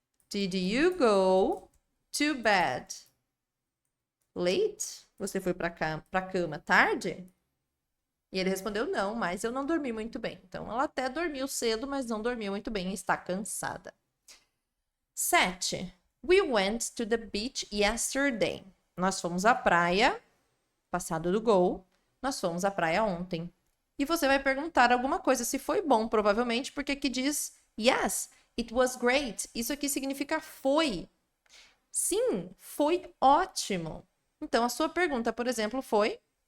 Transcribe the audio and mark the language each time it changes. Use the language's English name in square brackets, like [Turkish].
[English] Did you go to bed late? [Portuguese] Você foi para cama tarde? E ele respondeu, não, mas eu não dormi muito bem. Então, ela até dormiu cedo, mas não dormiu muito bem e está cansada. 7. [English] We went to the beach yesterday. [Portuguese] Nós fomos à praia, passado do go, nós fomos à praia ontem. E você vai perguntar alguma coisa, se foi bom, provavelmente, porque aqui diz, [English] yes, it was great. [Portuguese] Isso aqui significa foi. Sim, foi ótimo. Então, a sua pergunta, por exemplo, foi